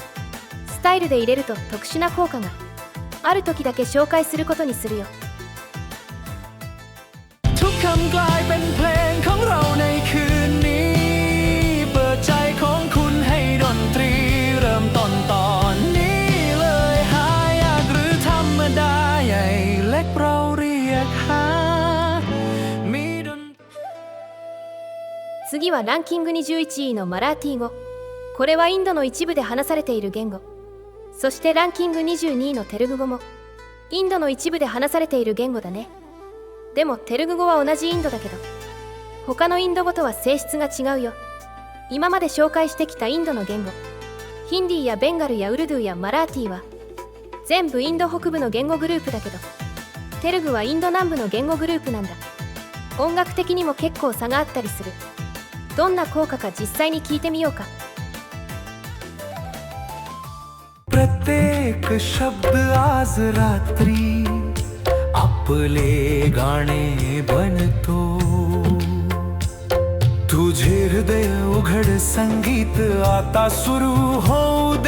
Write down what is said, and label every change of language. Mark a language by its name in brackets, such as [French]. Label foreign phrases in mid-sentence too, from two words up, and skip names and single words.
[Japanese] スタイルで入れると特殊な効果がある時だけ紹介することにするよ。 [Thai] ทุกคำกลายเป็นเพลงของเราในคืนนี้ เปิดใจของคุณให้ดนตรีเริ่มต้นตอนนี้เลยหายากหรือธรรมดาใหญ่เล็กเราเรียกหามีดน [Japanese] 次はランキング21位のマラーティー語。これはインドの一部で話されている言語。そしてランキング22位のテルグ語もインドの一部で話されている言語だね。でもテルグ語は同じインドだけど、他のインド語とは性質が違うよ。今まで紹介してきたインドの言語、ヒンディーやベンガルやウルドゥーやマラーティーは全部インド北部の言語グループだけど、テルグはインド南部の言語グループなんだ。音楽的にも結構差があったりする。どんな効果か実際に聞いてみようか。 [Marathi] प्रत्येक शब्द आज रात्री आपले गाणे बनतो. तुझे हृदय उघड संगीत आता सुरू होऊ दे.